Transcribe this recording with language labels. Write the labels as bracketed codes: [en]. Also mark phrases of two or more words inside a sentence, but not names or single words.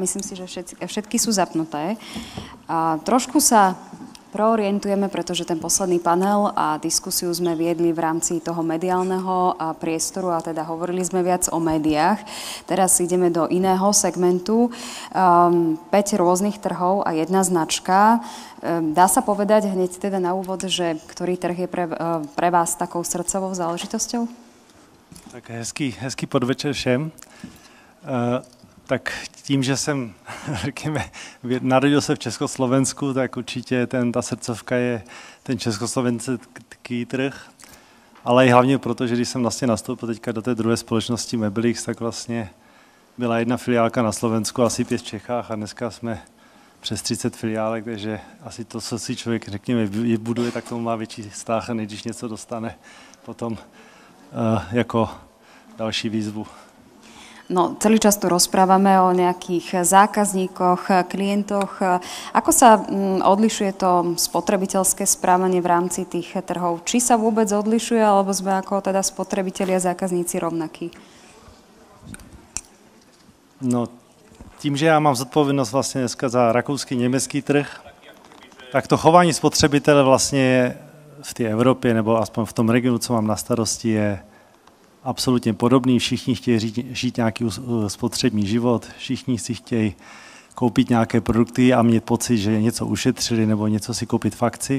[sk] Myslím si, že všetky sú zapnuté. Trošku sa proorientujeme, pretože ten posledný panel a diskusiu sme viedli v rámci toho mediálneho priestoru a teda hovorili sme viac o médiách. Teraz ideme do iného segmentu. 5 rôznych trhov a jedna značka. Dá sa povedať hneď teda na úvod, že ktorý trh je pre vás takou srdcovou záležitosťou? [cs] Tak hezký podvečer všem. Tak tím, že jsem, řekněme, narodil se v Československu, tak určitě ta srdcovka je ten československý trh, ale i hlavně proto, že když jsem vlastně nastoupil teďka do té druhé společnosti Möbelix, tak vlastně byla jedna filiálka na Slovensku, asi 5 v Čechách a dneska jsme přes 30 filiálek, takže asi to, co si člověk, řekněme, buduje, tak tomu má větší vztah, než když něco dostane potom jako další výzvu. [sk] No, celý čas tu rozprávame o nejakých zákazníkoch, klientoch. Ako sa odlišuje to spotrebiteľské správanie v rámci tých trhov? Či sa vôbec odlišuje, alebo sme ako teda spotrebitelia a zákazníci rovnakí? [cs] No, tím, že já mám zodpovědnost vlastně dneska za rakouský, německý trh, tak to chování spotřebitele vlastně v té Evropě, nebo aspoň v tom regionu, co mám na starosti, je absolutně podobný. Všichni chtějí žít nějaký spotřební život, všichni si chtějí koupit nějaké produkty a mít pocit, že něco ušetřili nebo něco si koupit v akci.